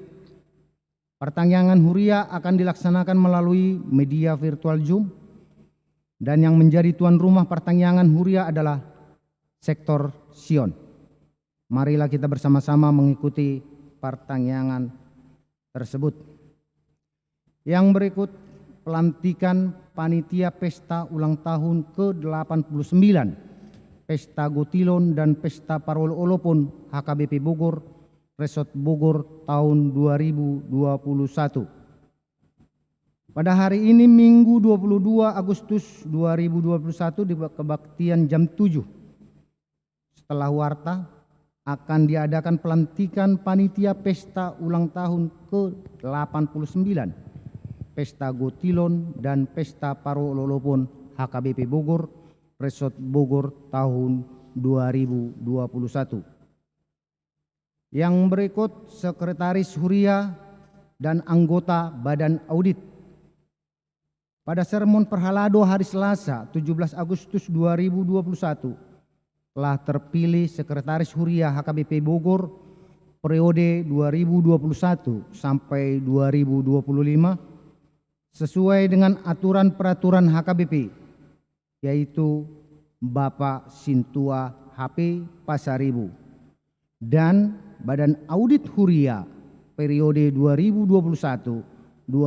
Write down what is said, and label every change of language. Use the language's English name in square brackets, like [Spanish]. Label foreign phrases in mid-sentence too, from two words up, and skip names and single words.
[Indonesian] Pertanyaan huriah akan dilaksanakan melalui media virtual Zoom, dan yang menjadi tuan rumah pertanyaan huriah adalah sektor Sion. Marilah kita bersama-sama mengikuti pertanyaan tersebut. Yang berikut pelantikan panitia pesta ulang tahun ke-89 Pesta Gotilon dan Pesta Parol Olopon HKBP Bogor, Resort Bogor tahun 2021. Pada hari ini Minggu 22 Agustus 2021 di kebaktian jam 7. Setelah warta akan diadakan pelantikan panitia pesta ulang tahun ke-89 Pesta Gotilon dan Pesta Parol Olopon HKBP Bogor, Resort Bogor tahun 2021. Yang berikut sekretaris huriah dan anggota Badan Audit pada sermon Perhalado hari Selasa 17 Agustus 2021 telah terpilih Sekretaris Huriah HKBP Bogor periode 2021 sampai 2025 sesuai dengan aturan peraturan HKBP, yaitu Bapak Sintua HP Pasaribu, dan Badan Audit Huriah periode 2021-2025